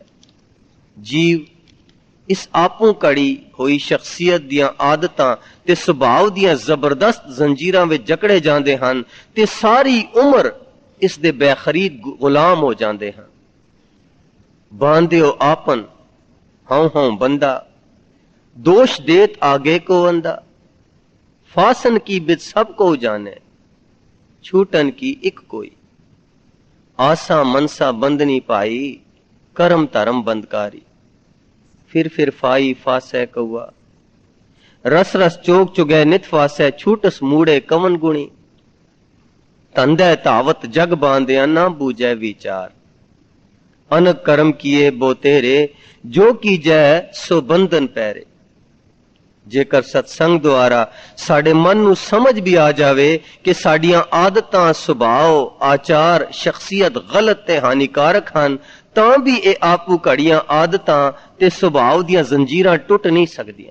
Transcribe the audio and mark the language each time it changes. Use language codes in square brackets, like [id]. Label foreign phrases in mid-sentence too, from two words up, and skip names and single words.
[pa] ਜੀਵ ਇਸ ਆਪੂ ਘੜੀ ਹੋਈ ਸ਼ਖਸੀਅਤ ਦੀਆਂ ਆਦਤਾਂ ਤੇ ਸੁਭਾਅ ਦੀਆਂ ਜ਼ਬਰਦਸਤ ਜ਼ੰਜੀਰਾਂ ਵਿੱਚ ਜਕੜੇ ਜਾਂਦੇ ਹਨ ਤੇ ਸਾਰੀ ਉਮਰ ਇਸ ਦੇ ਬੇਖਰੀਦ ਗੁਲਾਮ ਹੋ ਜਾਂਦੇ ਹਨ। ਬਾਂਧਿਓ ਆਪਨ ਹਉ ਬੰਦਾ, [bra] दोष देत आगे को अंदा, फासन की बिद सब को जाने, छूटन की एक कोई, आसा मनसा बंदनी पाई, करम धर्म बंदकारी, फिर फाई फासै कौआ, रस रस चोक चुगै नित फासै, छूटस मूड़े कवन गुणी, तंदै तावत जग बांधे ना बूझै विचार, अनक कर्म किए बो तेरे, जो की जै सो बंधन पैरे। [pa] ਜੇਕਰ ਸਤਸੰਗ ਦੁਆਰਾ ਸਾਡੇ ਮਨ ਨੂੰ ਸਮਝ ਵੀ ਆ ਜਾਵੇ ਕਿ ਸਾਡੀਆਂ ਆਦਤਾਂ, ਸੁਭਾਅ, ਆਚਾਰ, ਸ਼ਖਸੀਅਤ ਗਲਤ ਤੇ ਹਾਨੀਕਾਰਕ ਹਨ, ਤਾਂ ਵੀ ਇਹ ਆਪੂ ਘੜੀਆਂ ਆਦਤਾਂ ਤੇ ਸੁਭਾਅ ਦੀਆਂ ਜ਼ੰਜੀਰਾਂ ਟੁੱਟ ਨਹੀਂ ਸਕਦੀਆਂ।